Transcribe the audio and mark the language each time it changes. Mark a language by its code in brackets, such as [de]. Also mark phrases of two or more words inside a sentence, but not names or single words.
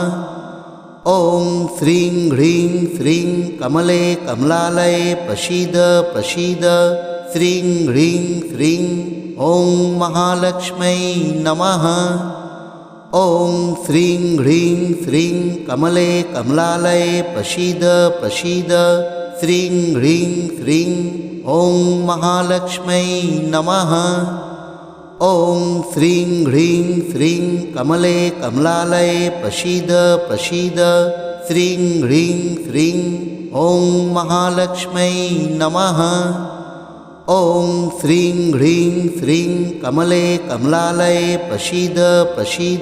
[sa] ওং শ্রীং হ্রিং শ্রীং কমলে কমলালয়ে প্রসীদ প্রসীদ, শ্রীং হ্রিং শ্রীং ওং মহালক্ষ্মী নমঃ। ওং শ্রীং হ্রিং শ্রীং কমলে কমলালয়ে প্রসীদ প্রসীদ, শ্রীং হ্রিং শ্রীং ওং মহালক্ষ্মী নমঃ। ॐ श्रीं ह्रीं श्रीं कमले कमलालये प्रसीद प्रसीद। श्रीं ह्रीं श्रीं ॐ महालक्ष्मै नमः। ॐ श्रीं ह्रीं श्रीं कमले कमलालये प्रसीद प्रसीद।